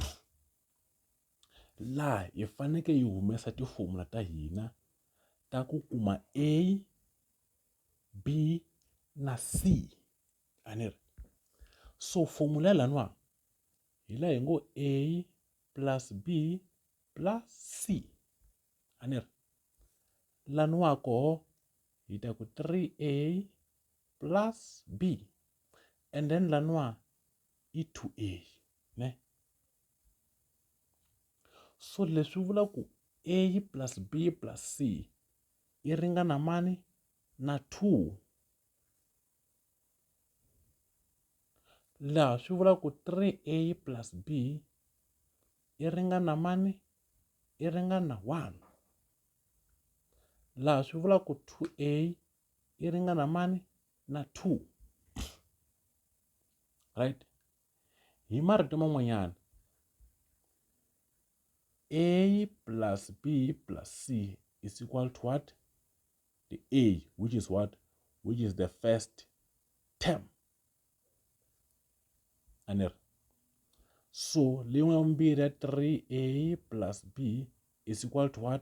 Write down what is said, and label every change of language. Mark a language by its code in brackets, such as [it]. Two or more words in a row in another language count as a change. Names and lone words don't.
[ts] La hi faneke hi humesa tifomula ta hina ta ku kuma A, B na C. A ni ri? So formula laniwa hi la hi ngo [en] A plus B plus C. [ts] A ni ri? Laniwa koho hi ta ku [en] 3A plus B and then [ts] laniwa i 2A, ne? So leswi vula ku [en] A plus B plus C [ts] i ringana mani? Na 2. laha swi vula ku [en] 3a plus b [ts] i ringana mani? I ringana 1. Laha swi vula ku 2a i ringana mani? Na 2. Right? Hi marito man'wanyana, [en] a plus b plus c is equal to what? The a, which is what? Which is the first term. And so, liwambira 3a plus b is equal to what?